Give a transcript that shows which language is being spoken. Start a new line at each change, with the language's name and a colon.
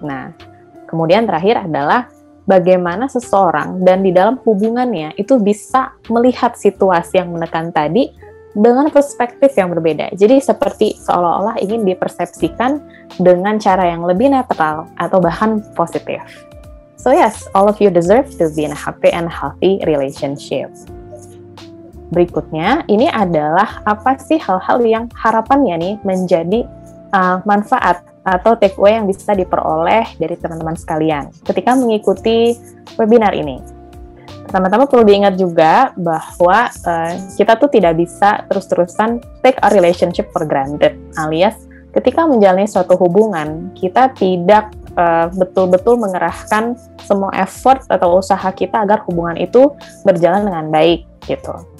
Indonesian: Nah, kemudian terakhir adalah bagaimana seseorang dan di dalam hubungannya itu bisa melihat situasi yang menekan tadi dengan perspektif yang berbeda. Jadi seperti seolah-olah ingin dipersepsikan dengan cara yang lebih netral atau bahkan positif.
English: So yes, all of you deserve to be in a happy and healthy relationship.
Indonesian: Berikutnya, ini adalah apa sih hal-hal yang harapannya nih menjadi manfaat atau takeaway yang bisa diperoleh dari teman-teman sekalian ketika mengikuti webinar ini. Teman-teman perlu diingat juga bahwa kita tuh tidak bisa terus-terusan
English: take a relationship for granted,
Indonesian: alias ketika menjalani suatu hubungan, kita tidak betul-betul mengerahkan semua effort atau usaha kita agar hubungan itu berjalan dengan baik gitu.